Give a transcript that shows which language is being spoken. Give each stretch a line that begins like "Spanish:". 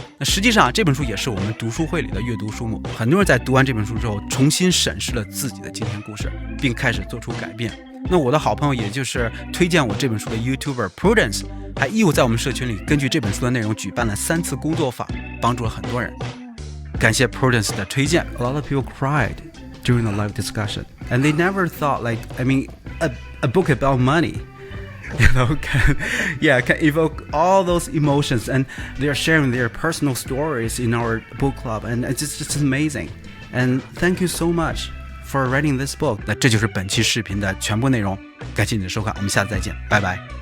Chinese: 那实际上这本书也是我们读书会里的阅读书目，很多人在读完这本书之后，重新审视了自己的今天故事，并开始做出改变。那我的好朋友，也就是推荐我这本书的 YouTuber Prudence， 还义务在我们社群里根据这本书的内容举办了3次工作坊，帮助了很多人。感谢 Prudence 的推荐。
English: A lot of people cried during the live discussion, and they never thought a book about money can evoke all those emotions, and they're sharing their personal stories in our book club, and it's just amazing. And thank you so much for writing this book.
Chinese: 那这就是本期视频的全部内容，感谢你的收看，我们下次再见，拜拜。